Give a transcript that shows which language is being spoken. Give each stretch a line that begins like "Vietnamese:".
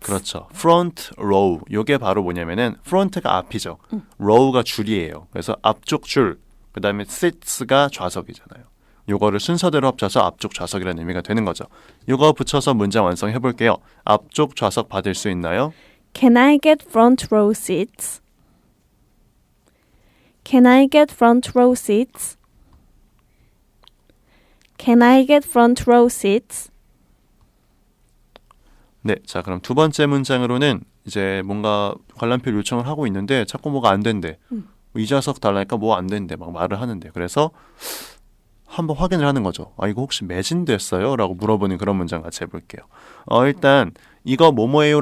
Korean: 그렇죠.
English: front row.
Korean: 요게 바로 뭐냐면은 front가 앞이죠. row가 줄이에요. 그래서 앞쪽 줄. 그 다음에 seats가 좌석이잖아요. 요거를 순서대로 합쳐서 앞쪽 좌석이라는 의미가 되는 거죠. 요거 붙여서 문장 완성해 볼게요. 앞쪽 좌석 받을 수 있나요?
English: Can I get front row seats? Can I get front row seats? Can I get front row seats?
Korean: 네, 자 그럼 두 번째 문장으로는 이제 뭔가 관람표 요청을 하고 있는데 자꾸 뭐가 안 된대. 이 좌석 달라니까 뭐 안 된대. 막 말을 하는데. 그래서 한번 확인을 하는 거죠. 이거 혹시 매진됐어요? 라고 물어보는 그런 문장 같이 해볼게요. 일단 이거 뭐뭐예요?